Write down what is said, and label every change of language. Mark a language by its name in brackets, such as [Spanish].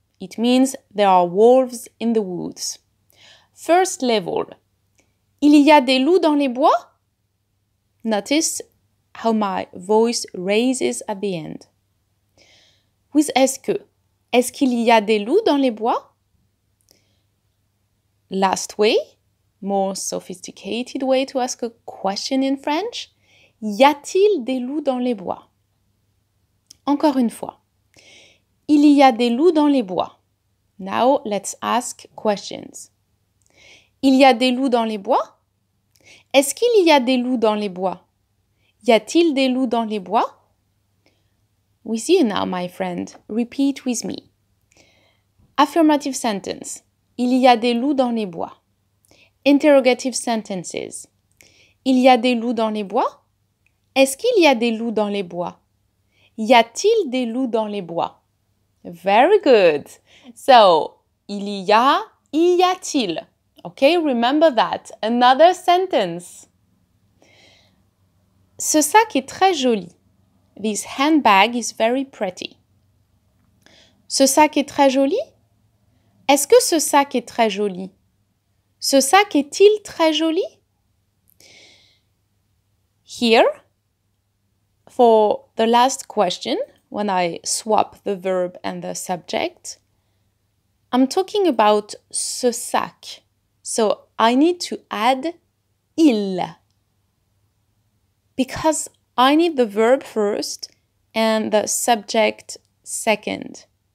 [English] It means there are wolves in the woods. First level. [French] Il y a des loups dans les bois? [English] Notice how my voice raises at the end. With est-ce que? [French] Est-ce qu'il y a des loups dans les bois? [English] Last way, more sophisticated way to ask a question in French. [French] Y a-t-il des loups dans les bois? Encore une fois. Il y a des loups dans les bois. [English] Now let's ask questions. [French] Il y a des loups dans les bois? Est-ce qu'il y a des loups dans les bois? Y a-t-il des loups dans les bois? [English] With you now, my friend. Repeat with me. Affirmative sentence. [French] Il y a des loups dans les bois. [English] Interrogative sentences. [French] Il y a des loups dans les bois? Est-ce qu'il y a des loups dans les bois? Y a-t-il des loups dans les bois? [English] Very good. So, [French] il y a-t-il. [English] Okay, remember that. Another sentence. [French] Ce sac est très joli. [English] This handbag is very pretty. [French] Ce sac est très joli? Est-ce que ce sac est très joli? Ce sac est-il très joli? [English] Here, for the last question, when I swap the verb and the subject, I'm talking about ce sac. So I need to add il. Because I need the verb first and the subject second.